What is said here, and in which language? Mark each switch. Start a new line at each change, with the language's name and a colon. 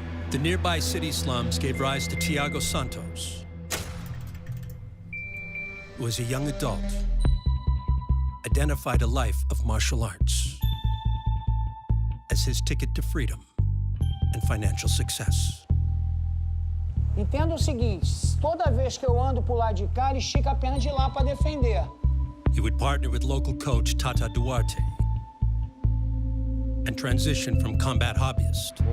English: The nearby city slums gave rise to Thiago Santos, who was a young adult, identified a life of martial arts as his ticket to freedom and financial success.
Portuguese: Entenda o seguinte, toda vez que eu ando pro lado de cá, ele estica a perna de lá para defender.
English: He would partner with local coach Tata Duarte and transition from combat hobbyist